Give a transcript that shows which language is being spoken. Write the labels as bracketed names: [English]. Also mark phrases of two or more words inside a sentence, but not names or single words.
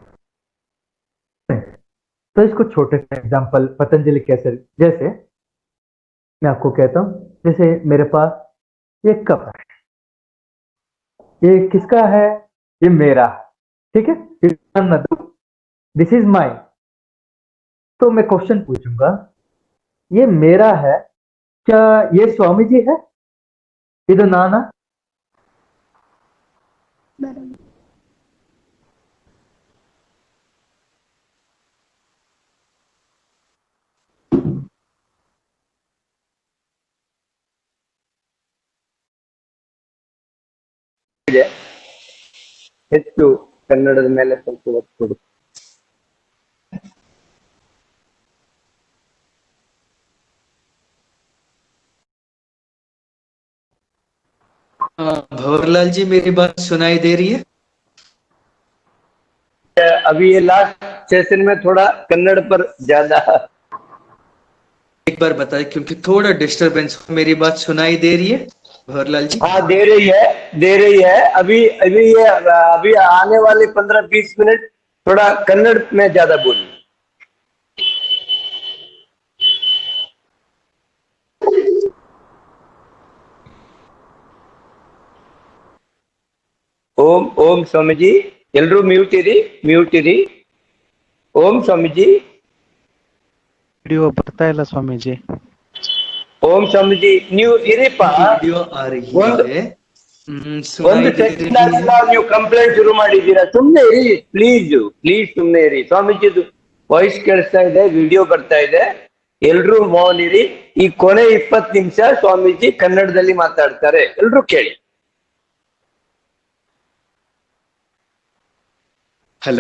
[Hindi] तो इसको छोटे से एग्जांपल पतंजलि कैसे, जैसे मैं आपको कहता हूं, जैसे मेरे पास एक कप है, ये किसका है? ये मेरा है, ठीक है, [English] this is my. [Hindi] तो मैं क्वेश्चन पूछूंगा, ये मेरा है, क्या ये स्वामी जी है? [Kannada] ಇದು ನಾನಾ? [Hindi] बराबर। [Kannada] ಇದೆ. ಹೆಚ್ಚು ಕನ್ನಡದ ಮೇಲೆ ಸ್ವಲ್ಪ ಒತ್ತು ಕೊಡು. [Hindi] भंवरलाल जी, मेरी बात सुनाई दे रही है? अभी ये [English] last session [Hindi] में थोड़ा कन्नड़ पर ज्यादा एक बार बताइए, क्योंकि थोड़ा डिस्टरबेंस। मेरी बात सुनाई दे रही है भंवरलाल जी? हाँ दे रही है। अभी अभी ये अभी आने वाले 15-20 मिनट थोड़ा कन्नड़ में ज्यादा बोली. [Kannada] ಓಂ ಓಂ ಸ್ವಾಮೀಜಿ, ಎಲ್ರೂ ಮ್ಯೂಟ್ ಇರಿ. ಓಂ ಸ್ವಾಮೀಜಿ, ವಿಡಿಯೋ ಬರ್ತಾ ಇಲ್ಲ ಸ್ವಾಮೀಜಿ. ಓಂ ಸ್ವಾಮೀಜಿ ನೀವು ಇರಿಪ್ಪ. [Hindi] वीडियो आ रही [Kannada] ಒಂದು [Hindi] है। [Kannada] ಒಂದು [Hindi] सुनाई दे [Kannada] ಸೆಕೆಂಡ್ [Hindi] रही [Kannada] ಆಗಿಲ್ಲ, [Hindi] है। [Kannada] ನೀವು ಕಂಪ್ಲೇಂಟ್ ಶುರು ಮಾಡಿದ್ದೀರಾ. ಸುಮ್ನೆ ಇರಿ ಪ್ಲೀಸ್, ಸುಮ್ನೆ ಇರಿ. ಸ್ವಾಮೀಜಿದು ವಾಯ್ಸ್ ಕೇಳಿಸ್ತಾ ಇದೆ, ವಿಡಿಯೋ ಬರ್ತಾ ಇದೆ, ಎಲ್ರೂ ಮೌನ್ ಇರಿ. ಈ ಕೊನೆ 20 ನಿಮಿಷ ಸ್ವಾಮೀಜಿ ಕನ್ನಡದಲ್ಲಿ ಮಾತಾಡ್ತಾರೆ, ಎಲ್ರೂ ಕೇಳಿ. [Hindi] हेलो।